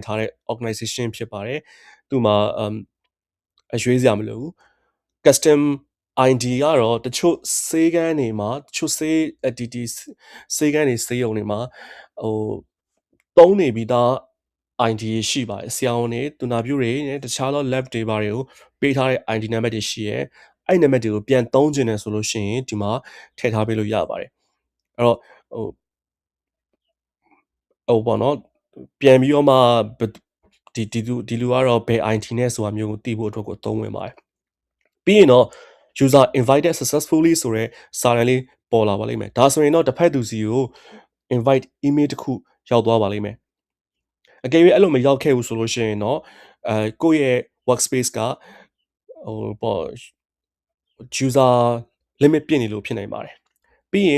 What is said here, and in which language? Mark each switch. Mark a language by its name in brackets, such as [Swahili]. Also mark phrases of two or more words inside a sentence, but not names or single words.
[Burmese] ထားတဲ့ organization ဖြစ်ပါတယ်သူ့မှာအရွေးစရာမလိုဘူး [English] custom ID [Burmese] ကတော့တချို့စေးကန်းတွေမှာတချို့စေး entity စေးကန်းတွေစေးရုံတွေမှာသုံးနေပြီးသား ID ရှိပါတယ်ဆရာဝန်တွေသူနာပြုတွေနဲ့တခြားသော lab တွေဘာတွေကိုပေးထားတဲ့ ID နံပါတ်တွေရှိရဲအဲ့နံပါတ်တွေကိုပြန်သုံးကျင်တယ်ဆိုလို့ရှိရင်ဒီမှာထည့်ထားပေးလို့ရပါတယ်အဲ့တော့ ဟိုပေါ့နော်ပြန်ပြီးတော့မှဒီလူကတော့ဘယ် ID နဲ့ဆိုတာမျိုးကိုသိဖို့အတွက်ကိုသုံးဝင်ပါတယ်ပြီးရင်တော့ [English] user invited successfully [Burmese] ဆိုတဲ့စာတန်းလေးပေါ်လာပါလိမ့်မယ်ဒါဆိုရင်တော့တစ်ဖက်သူစီကို invite email တစ်ခုရောက်သွားပါလိမ့်မယ်အကယ်၍အဲ့လိုမရောက်ခဲ့ဘူးဆိုလို့ရှိရင်တော့ကိုယ့်ရဲ့ workspace ကဟိုပေါ့ [English] user limit [Burmese] ပြည့်နေလို့ဖြစ်နိုင်ပါတယ်ပြီးရင်